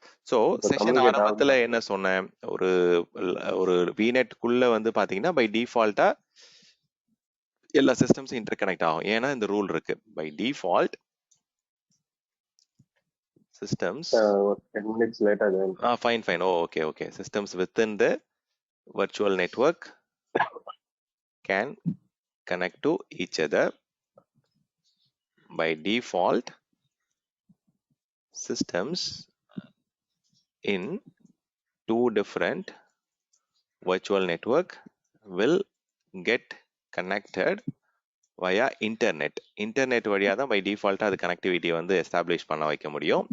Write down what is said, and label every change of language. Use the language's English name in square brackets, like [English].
[Tamil] So session ஆரம்பத்தில் என்ன சொன்னேன், ஒரு விநெட்குள்ள வந்து பார்த்தீங்கன்னா பை டிஃபால்ட்டா எல்லா சிஸ்டம்ஸும் இன்டர் கனெக்ட் ஆகும். ஏன்னா இந்த ரூல் இருக்கு. [English] By default systems 10 minutes later then. Fine. Okay. Systems within the virtual network can connect to each other. By default, systems in two different virtual network will get connected via [Tamil] internet வழியாக தான் by டிஃபால்ட்டாக அது கனெக்டிவிட்டியை வந்து establish பண்ண வைக்க முடியும்.